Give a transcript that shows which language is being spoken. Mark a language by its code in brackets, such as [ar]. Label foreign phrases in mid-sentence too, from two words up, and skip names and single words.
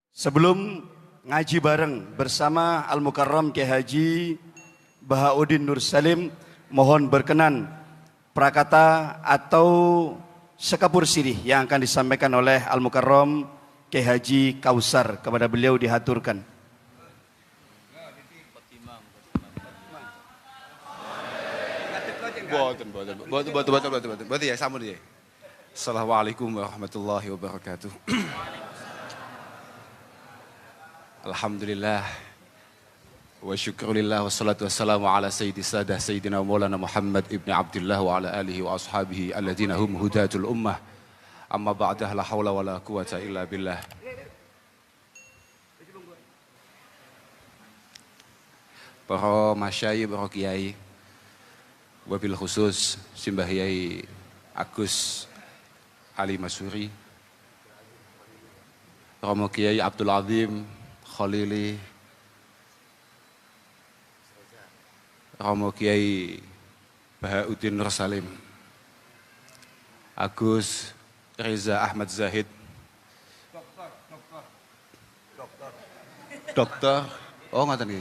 [id] Sebelum ngaji bareng bersama Al-Mukarram Kiai Haji Bahauddin Nur Salim, mohon berkenan prakata atau sekapur sirih yang akan disampaikan oleh Al-Mukarram Kiai Haji Kausar, kepada beliau dihaturkan. [jv] Boten ya, sampun ya. [ar] السلام عليكم ورحمة الله وبركاته. الحمد لله و شكرا لله والصلاة والسلام على سيدي السادة سيدنا مولانا محمد بن عبد الله و على آله و أصحابه الذين هم هداة الأمة. أما بعد، لا حول و لا قوة إلا بالله. [jv] Para masyayikh, para kiai, [ar] وبالخصوص [jv] Simbah Yai Agus Ali Masuri, Romo Kiai Abdul Azim Khalili, Romo Kiai Bahauddin Nur Salim, Agus Reza Ahmad Zahid, dokter, oh ngaten nggih.